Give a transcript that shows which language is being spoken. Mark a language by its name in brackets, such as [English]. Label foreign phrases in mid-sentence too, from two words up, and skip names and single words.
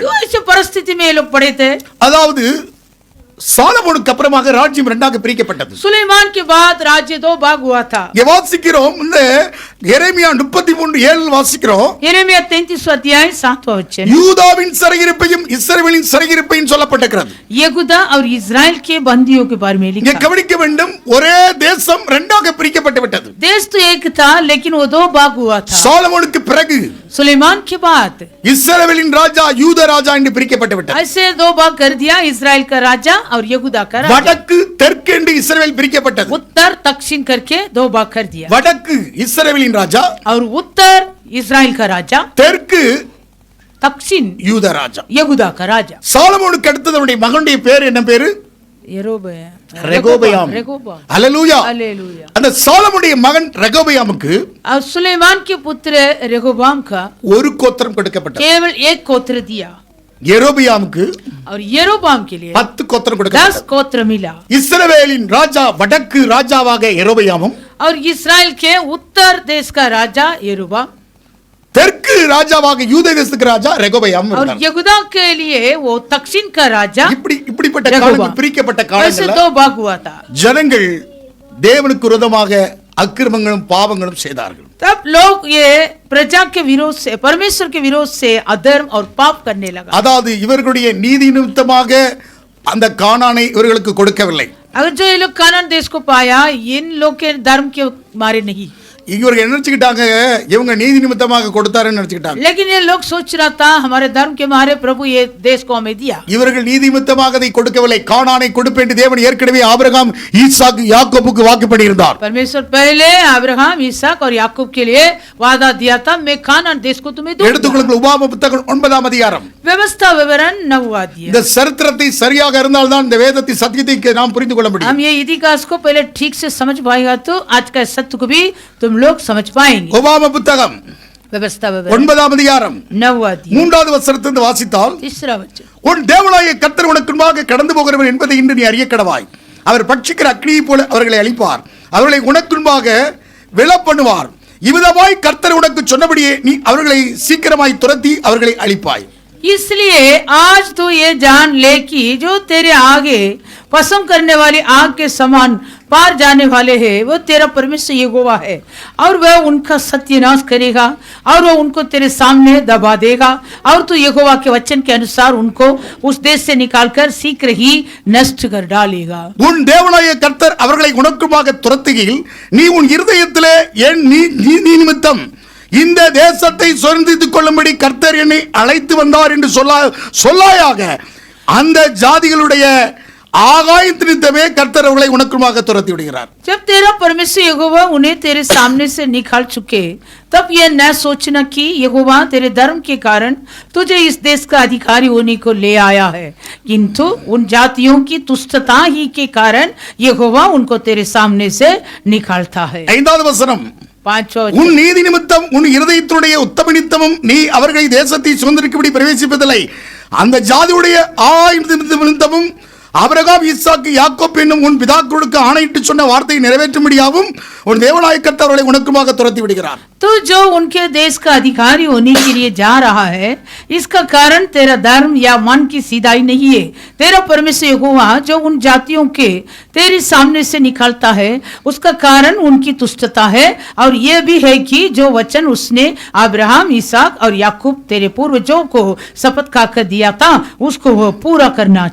[Hindi] क्यों ऐसे परिस्थिति में ये लोग पड़े थे? [Tamil] அதாவது சாலமோனுக்கு அப்புறமாக ராஜ்யம் இரண்டாக பிரிக்கப்பட்டது. [Hindi] सुलेमान के बाद राज्य दो भाग हुआ था. [Tamil] இங்கே வாசிக்கிறோம், இந்த எரேமியா 33:7 வாசிக்கிறோம், [Hindi] यिर्मयाह 33 अध्याय 7वां वचन. [Tamil] யூதாவின் சிறையிருப்பையும் இஸ்ரவேலின் சிறையிருப்பையும் சொல்லப்பட்டிருக்கிறது. [Hindi] यहूदा और इजराइल के बंदियों के बारे में [Tamil] இங்கே [Hindi] लिखा. [Tamil] கவனிக்க வேண்டும், ஒரே தேசம் இரண்டாக பிரிக்கப்பட்டு விட்டது. [Hindi] देश तो एक था, लेकिन वो दो भाग हुआ था. [Tamil] சாலமோனுக்கு பிறகு [Hindi] सुलेमान के बाद [Tamil] இஸ்ரவேலின் ராஜா யூதா ராஜா என்று பிரிக்கப்பட்டு விட்டது. [Hindi] ऐसे दो भाग कर दिया, इजराइल का राजा और यहूदा का राजा. [Tamil] வடக்கு தெற்கு என்று இஸ்ரவேல் பிரிக்கப்பட்டது. [Hindi] उत्तर दक्षिण करके दो भाग कर दिया. [Tamil] வடக்கு இஸ்ரவேலின் ராஜா, [Hindi] और उत्तर इजराइल का राजा, [Tamil] தெற்கு [Hindi] दक्षिण [Tamil] யூதா ராஜா. [Hindi] यहूदा का राजा. [Tamil] சாலமோனுக்கு அடுத்தது அவருடைய மகனுடைய பேர் என்ன பேரு? ரெகோபயாம். [Hindi] रेगोबाम. [Tamil] ஹல்லேலூயா. [Hindi] हालेलुया. [Tamil] அந்த சாலமோனுடைய மகன் ரெகோபயாமுக்கு [Hindi] और सुलेमान के पुत्र रेगोबाम का [Tamil] ஒரு கோத்திரம் கொடுக்கப்பட்டது. [Hindi] केवल एक गोत्र दिया, [Tamil] யெரொபெயாமுக்கு [Hindi] और यरोबाम के लिए [Tamil] 10 கோத்திரம் [Hindi] 10 [Tamil] கொடுக்கப்பட்டது. [Hindi] गोत्र मिला. [Tamil] இஸ்ரவேலின் ராஜா வடக்கு ராஜாவாக யெரொபெயாமும், [Hindi] और इस्राएल के उत्तर देश का राजा यरोबाम, [Tamil] தெற்கு ராஜாவாக யூதா தேசத்துக்கு ராஜா ரெகோபெயாம் [Hindi] और [Tamil] இருந்தார். [Hindi] यहूदा के लिए वो दक्षिण का राजा. [Tamil] இப்படிப்பட்ட ரெகோபெயாம். காலங்கள் பிரிக்கப்பட்ட [Hindi] ऐसे [Tamil] காலங்கள்ல [Hindi] दो भाग हुआ था. [Tamil] ஜனங்கள் தேவனுக்கு விரோதமாக அக்கிரமங்களும் பாவங்களும் செய்தார்கள். [Hindi] तब लोग ये प्रजा के विरोध से, परमेश्वर के विरोध से अधर्म और पाप करने लगा. [Tamil] அதாவது இவர்களுடைய நீதி நிமித்தமாக அந்த கானானை இவர்களுக்கு கொடுக்கவில்லை. [Hindi] अगर जो ये लोग कानान देश को पाया, इन लोग के धर्म के मारे नहीं, [Tamil] இவர்கள் என்ன நினைச்சுக்கிட்டாங்க, இவங்க நீதி நிமித்தமாக கொடுத்தாருன்னு நினைச்சுக்கிட்டாங்க. [Hindi] लेकिन ये लोग सोच रहा था हमारे धर्म के मारे प्रभु ये देश को हमें दिया. [Tamil] இவர்கள் நீதி நிமித்தமாக அதை கொடுக்கவில்லை. கானானை கொடுப்பேன் என்று தேவன் ஏற்கனவே ஆபிரகாம் ஈசாக்கு யாக்கோபுக்கு வாக்கு பண்ணியிருந்தார். [Hindi] परमेश्वर पहले अब्राहम, इसहाक और याकूब के लिए वादा दिया था, मैं कानान देश को तुम्हें दूंगा. [Tamil] எடுத்துக்கொள்ளுங்கள், உபாகம புத்தகம் 9ஆம் அதிகாரம். [Hindi] व्यवस्था विवरण 9 अध्याय. [Tamil] இந்த சரித்திரத்தை சரியாக இருந்தால் தான் இந்த வேதத்தை சத்தியத்தை நாம் புரிந்து கொள்ள முடியும். [Hindi] हम ये इतिहास को पहले ठीक से समझ पाएगा तो आज का सत्य को भी तुम लोग समझ पाएंगे. [Tamil] உபாகம புத்தகம் [Hindi] व्यवस्था विवरण [Tamil] 9ஆம் அதிகாரம் [Hindi] 9 अध्याय [Tamil] 3வது வசனத்திலிருந்து வாசித்தால், [Hindi] तीसरा वचन. [Tamil] உன் தேவனாகிய கர்த்தர் உனக்கு முன்பாக கடந்து போகிறவர் என்பதை இன்று நீ அறிய கடவாய். அவர் பட்சிக்கிற அக்கினியை போல அவர்களை அழிப்பார், அவர்களை உனக்கு முன்பாக விழப்பண்ணுவார். இவ்விதமாய் கர்த்தர் உனக்கு சொன்னபடியே நீ அவர்களை சீக்கிரமாய் துரத்தி அவர்களை அழிப்பாய். [Hindi] इसलिए आज तू ये जान ले कि जो तेरे आगे पसंद करने वाली आग के समान पार जाने वाले हैं, वो तेरा परमेश्वर यहोवा है, और वह उनका सत्यानाश करेगा, और वह उनको तेरे सामने दबा देगा, और तू यहोवा के वचन के अनुसार उनको उस देश से निकालकर शीघ्र ही नष्ट कर डालेगा. [Tamil] உன் தேவனாகிய கர்த்தர் அவர்களை உனக்குமாக துரத்துகையில் நீ உன் இருதயத்திலே என் நீதி நிமித்தம் இந்த தேசத்தை சுதந்திரித்துக் கொள்ளும்படி கர்த்தர் என்னை அழைத்து வந்தார் என்று சொல்லாயாக. அந்த ஜாதிகளுடைய ஆகாயத்தினித்தமே கர்த்தர் அவர்களை உனக்குமாக துரத்தி விடுகிறார். [Hindi] जब तेरा परमेश्वर यहोवा उन्हें तेरे सामने से निकाल चुके, तब यह न सोचना कि यहोवा तेरे धर्म के कारण तुझे इस देश का अधिकारी होने को ले आया है, किंतु उन जातियों की तुष्टता ही के कारण यहोवा उनको तेरे सामने से निकालता है. [Tamil] 5வது வசனம், உன் நீதி நிமித்தம் உன் இருதயத்துடைய உத்தம நிமித்தமும் நீ அவர்களை தேசத்தை சுதந்திரிக்கும்படி பிரவேசிப்பதில்லை. அந்த ஜாதியுடைய நிமித்தமும் ஆபிரகாம், ஈசாக்கு, யாக்கோப் என்னும் உன் பிதாக்களுக்கு ஆணையிட்டு சொன்ன வார்த்தையை நிறைவேற்றும்படியாகவும் உன் தேவனாகிய கர்த்தர் அவர்களை உனக்குமாக துரத்தி விடுகிறார். [Hindi] तो जो उनके देश का अधिकारी होने के लिए जा रहा है, इसका कारण तेरा धर्म या मन की सीधाई नहीं है. तेरा परमेश्वर यहोवा जो उन जातियों के तेरे सामने से निकालता है, उसका कारण उनकी तुष्टता है, और यह भी है कि जो वचन उसने अब्राहम, इसहाक और याकूब तेरे पूर्वजों को शपथ खाकर दिया था, उसको वह पूरा करना चाहता है.